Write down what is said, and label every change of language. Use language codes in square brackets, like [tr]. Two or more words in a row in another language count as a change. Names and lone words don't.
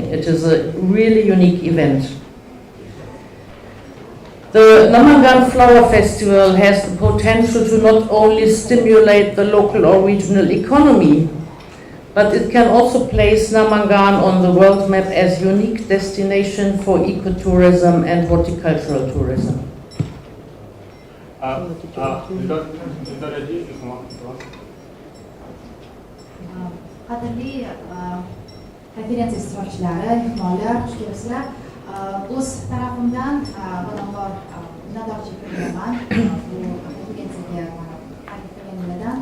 [en] It is a really unique event. The Namangan Flower Festival has the potential to not only stimulate the local or regional economy, but it can also place Namangan on the world map as unique destination for ecotourism and horticultural tourism. [uz] Qadrli konferensiya ishtirokchilari, mehmonlar, xush kelibsizlar. O'z tarafimdan avvalambor minnatdorchilik bildiraman bu konferensiyaga taklif qilganinglardan.